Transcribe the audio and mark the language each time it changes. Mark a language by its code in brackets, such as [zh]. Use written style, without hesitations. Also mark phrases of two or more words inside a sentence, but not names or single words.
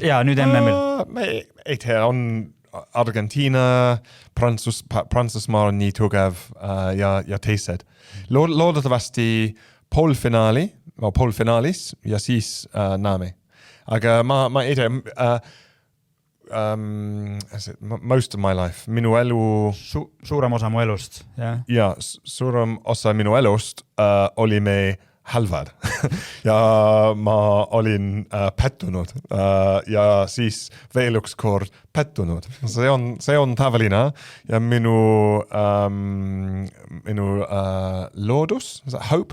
[et] Jaa, nüüd MM-il. Me ei tea, on Argentiina, Prantsusmaa on nii tugev ja teised. Loodetavasti poolfinaalis ja siis näeme. aga ma ei tea, [en] most of my life, [et] minu elu Suurem osa mu elust, jah. ja suurem osa minu elust oli me halvad ja ma olin pettunud ja siis veel üks kord pettunud. See on tavaline ja minu loodus, hope?